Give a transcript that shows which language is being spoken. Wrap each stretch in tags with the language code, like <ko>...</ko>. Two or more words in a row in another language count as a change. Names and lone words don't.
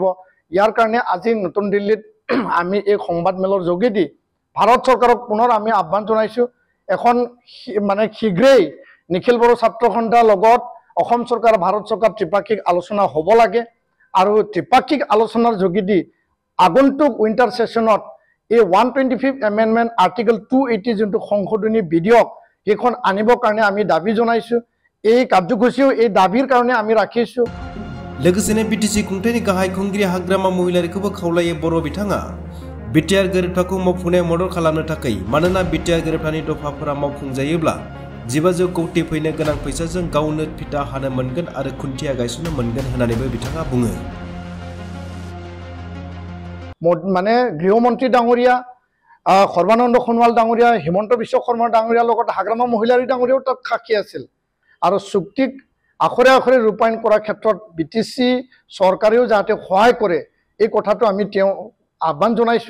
<as>ইয়াৰ কাৰণে আজি নতুন দিল্লীত আমি এই সংবাদ মেলৰ যোগেদি ভাৰত চৰকাৰক পুনৰ আমি আহ্বান জনাইছোঁ এখন মানে শীঘ্ৰেই নিখিল বড়ো ছাত্ৰ সন্থাৰ লগত অসম চৰকাৰ, ভাৰত চৰকাৰ ত্ৰিপাক্ষিক আলোচনা হ'ব লাগে। আৰু ত্ৰিপাক্ষিক আলোচনাৰ যোগেদি আগন্তুক</as> <en>winter session</en> <as>এই 125</as> <en>amendment article</en> <as>280 যোনটো সংশোধনী বিধেয়ক সেইখন আনিবৰ কাৰণে আমি দাবী জনাইছোঁ। এই কাৰ্যসূচীও এই দাবীৰ কাৰণে আমি ৰাখিছোঁ।</as> <brx>लोगोसेनो BTC खुंथायनि गाहाय खुंगिरि हाग्रामा महिलारिखौबो खावलायो बर' बिथाङा बिटिआर गोरोबथाखौ मावफुंनायाव मदद खालामनो थाखाय। मानोना बिटिआर गोरोबथानि दफाफोरा मावफुंजायोब्ला 1500 कौटि फैनो गोनां फैसाजों गावनो फिथा हानो मोनगोन आरो खुन्थिया गायसननो मोनगोन होननानैबो बिथाङा बुङो।</brx> <as>মানে গৃহমন্ত্ৰী ডাঙৰীয়া সৰ্বানন্দ সোণোৱাল ডাঙৰীয়া, হিমন্ত বিশ্ব শৰ্মা ডাঙৰীয়াৰ লগত হাগ্ৰামা মহিলাৰী ডাঙৰীয়াও তাত সাক্ষী আছিল। আৰু চুক্তিক আখৰে আখৰে ৰূপায়ণ কৰাৰ ক্ষেত্ৰত BTC চৰকাৰেও যাতে সহায় কৰে এই কথাটো আমি তেওঁ আহ্বান জনাইছোঁ।</as>